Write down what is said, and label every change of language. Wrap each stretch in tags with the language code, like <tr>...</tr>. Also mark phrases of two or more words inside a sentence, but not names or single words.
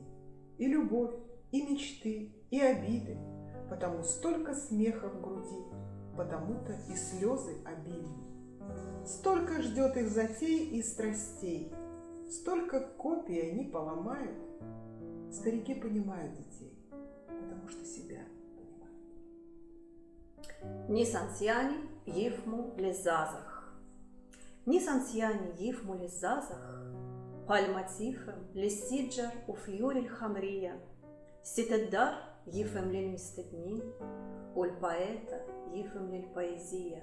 <ru>И любовь, и мечты, и обиды, потому столько смеха в груди, потому-то и слезы обильны. Столько ждет их затей и страстей, столько копий они поломают. Старики понимают детей, потому что себя понимают.</ru> <mt>Nis anziani jifmu l-żgħażagħ. Nis anzjani jifmu l-żgħażagħ bħalma tifhem lis-siġar u fjur il-ħamrija. Sit id-dar jifhem lill-mistednin u l-poeta jifhem lill-poeżija.</mt>